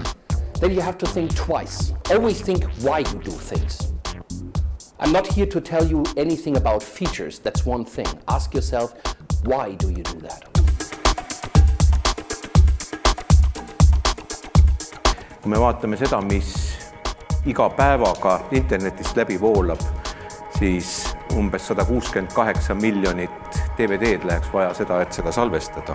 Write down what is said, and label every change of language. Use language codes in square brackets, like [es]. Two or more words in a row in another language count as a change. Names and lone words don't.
[en] Then you have to think twice. Always think why you do things. I'm not here to tell you anything about features, that's one thing. Ask yourself, why do you do that? [et] Kui me vaatame seda, mis iga päevaga internetist läbi voolab, siis umbes 168 miljonit DVD-d läheks vaja seda, et seda salvestada.